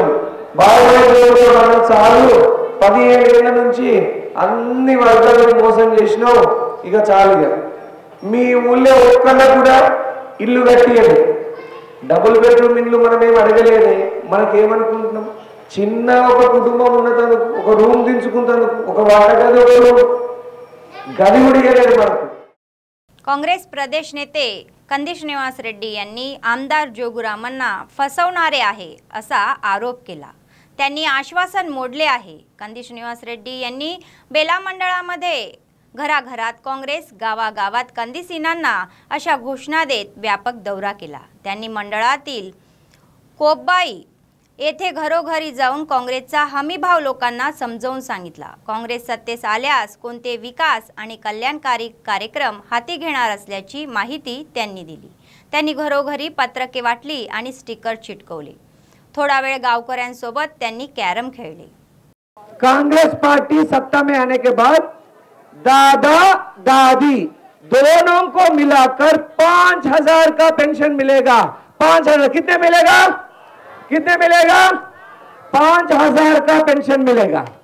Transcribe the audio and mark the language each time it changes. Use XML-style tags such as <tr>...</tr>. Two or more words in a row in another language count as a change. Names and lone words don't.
<te>బాగా జోగురామన్న చాలు, 17 ఏళ్ల నుంచి అన్ని వర్గాలను మోసం చేసినావు, ఇక చాలు। మీ ఊళ్ళో ఒక్కళ్ళ కూడా ఇల్లు కట్టియదు।</te> <en>double bedroom</en> <te>ఇల్లు మనం ఏం అడగలేదే, మనకేమనుకుంటున్నాం? చిన్న ఒక కుటుంబం ఉన్నందుకు, ఒక రూమ్ దించుకుంటందుకు, ఒక వాడగది, ఒక గది కూడా ఇవ్వలేదు మనకు।</te> <mr>काँग्रेस प्रदेश नेते कंदी श्रीनिवास रेड्डी यांनी आमदार जोगुरामन्ना फसवणारे आहे असा आरोप केला। त्यांनी आश्वासन मोडले आहे। कंदी श्रीनिवास रेड्डी यांनी बेला मंडळामध्ये घराघरात काँग्रेस, गावागावात कंदिसीनांना अशा घोषणा देत व्यापक दौरा केला। त्यांनी मंडळातील कोब्बाई येथे घरोघरी जाऊन काँग्रेसचा हमीभाव लोकांना समजावून सांगितला। काँग्रेस सत्तेस आल्यास कोणते विकास आणि कल्याणकारी कार्यक्रम हाती घेणार असल्याची माहिती त्यांनी दिली। त्यांनी घरोघरी पत्रके वाटली आणि स्टिकर चिटकवले। थोडा वेळ गावकऱ्यांसोबत त्यांनी कॅरम खेळले।</mr> <hi>कांग्रेस पार्टी सत्ता में आने के बाद दादा दादी दोनों को मिलाकर 5000 का पेंशन मिलेगा। 5000 कितने मिलेगा? 5000 का पेंशन मिलेगा।</hi>